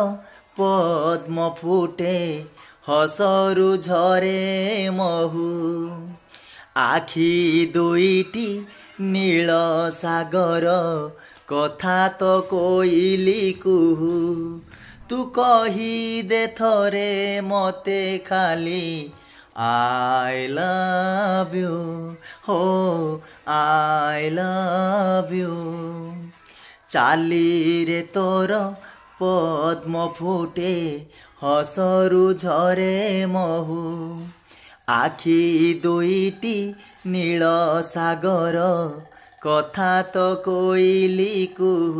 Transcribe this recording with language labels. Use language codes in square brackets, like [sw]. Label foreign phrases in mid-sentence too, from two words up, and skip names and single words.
[or] ପଦ୍ମ ଫୁଟେ ହସରୁ ଝରେ ମହୁ ଆଖି ଦୁଇଟି ନୀଳ ସାଗର କଥା ତ କୋଇଲି କୁହୁ ତୁ କହିଦେ ଥରେ ମତେ ଖାଲି [en] I love you [or] ho [en] I love you [or] ଚାଲିରେ ତୋର ପଦ୍ମ ଫୁଟେ ହସରୁ ଝରେ ମହୁ ଆଖି ଦୁଇଟି ନୀଳ ସାଗର କଥା ତ କୋଇଲି କୁହୁ।